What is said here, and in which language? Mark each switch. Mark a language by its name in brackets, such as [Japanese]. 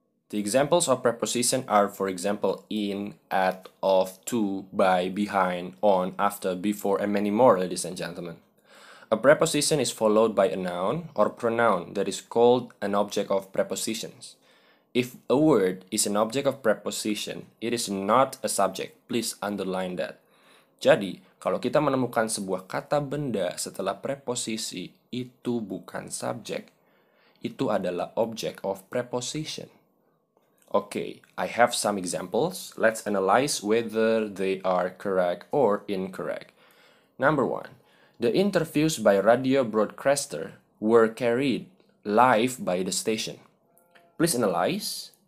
[English] The examples of preposition are, for example, in, at, of, to, by, behind, on, after, before, and many more, ladies and gentlemen. A preposition is followed by a noun or pronoun that is called an object of prepositions. If a word is an object of preposition, it is not a subject. Please underline that. [Indonesian] Jadi, kalau kita menemukan sebuah kata benda setelah preposisi, itu bukan subjek. Itu adalah object of preposition. [English] Okay, I have some examples. Let's analyze whether they are correct or incorrect. Number 1. The interviews by radio broadcaster were carried live by the station. Please analyze.